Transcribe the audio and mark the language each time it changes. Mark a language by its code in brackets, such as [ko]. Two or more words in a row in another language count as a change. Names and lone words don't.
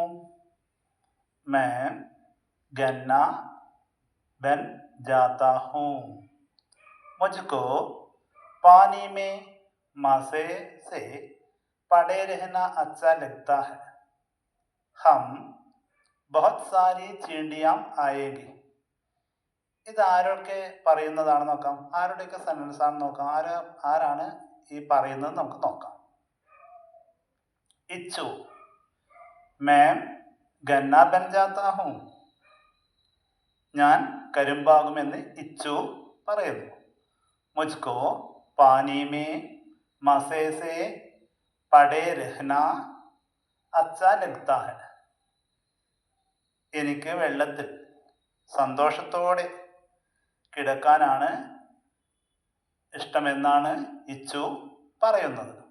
[hi] मैं गन्ना बन जाता हूँ. मुझको पानी में मजे से पड़े रहना अच्छा लगता है. हम बहुत सारी चींटियाँ आएगी. [ml] ഇത് ആരൊക്കെ പറയുന്നതാണെന്ന് നോക്കാം. ആരുടെയൊക്കെ സെൻറ്റൻസ് ആണെന്ന് നോക്കാം. ആരാണ് ഈ പറയുന്നത് നമുക്ക് നോക്കാം. [hi] इच्छु मैं गन्ना बन जाता हूँ. [ml] ഞാൻ കരിമ്പാകുമെന്ന് ഇച്ചു പറയുന്നു. [hi] मुझको पानी में मज़े से पड़े रहना अच्छा लगता है. [ml] എനിക്ക് വെള്ളത്തിൽ സന്തോഷത്തോടെ കിടക്കാനാണ് ഇഷ്ടമെന്നാണ് ഇച്ചു പറയുന്നത്.